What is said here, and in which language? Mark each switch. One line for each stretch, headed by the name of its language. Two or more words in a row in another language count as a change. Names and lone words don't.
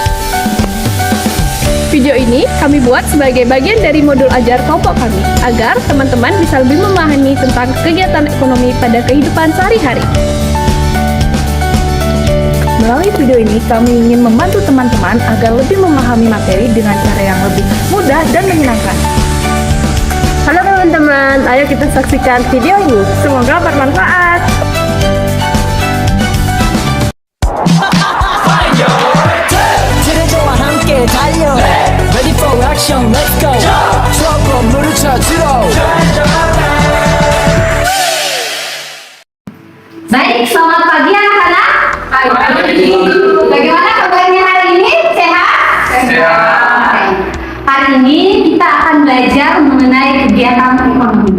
Indonesian: Video ini kami buat sebagai bagian dari modul ajar kelompok kami, agar teman-teman bisa lebih memahami tentang kegiatan ekonomi pada kehidupan sehari-hari. Melalui video ini, kami ingin membantu teman-teman agar lebih memahami materi dengan cara yang lebih mudah dan menyenangkan. Halo teman-teman, ayo kita saksikan video ini. Semoga bermanfaat.
Korean: 트레저와 함께 달려
English: Ready for action, let's go
Korean: 추억 건물을 찾으러
Indonesian: Baik, selamat pagi anak-anak. Pagi. Bagaimana kabarnya hari ini? Sehat? Sehat. Hari ini kita akan belajar mengenai kegiatan ekonomi.